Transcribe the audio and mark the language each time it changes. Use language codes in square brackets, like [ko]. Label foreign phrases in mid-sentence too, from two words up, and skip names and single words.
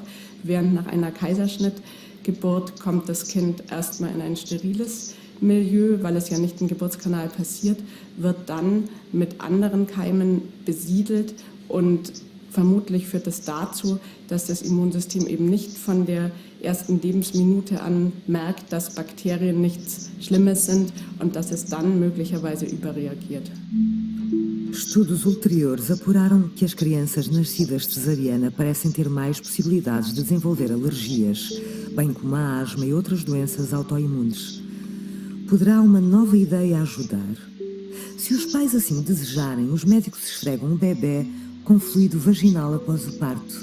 [de] Während nach einer Kaiserschnittgeburt kommt das Kind erstmal in ein steriles Milieu, weil es ja nicht im Geburtskanal passiert, wird dann mit anderen Keimen besiedelt und vermutlich führt es dazu, dass das Immunsystem eben nicht von der ersten Lebensminute an merkt, dass Bakterien nichts Schlimmes sind und dass es dann möglicherweise überreagiert. [pt] Estudos ulteriores apuraram que as crianças nascidas cesariana parecem ter mais possibilidades de desenvolver alergias, bem como a asma e outras doenças autoimunes. Poderá uma nova ideia ajudar? Se os pais assim desejarem, os médicos esfregam o bebê com fluido vaginal após o parto.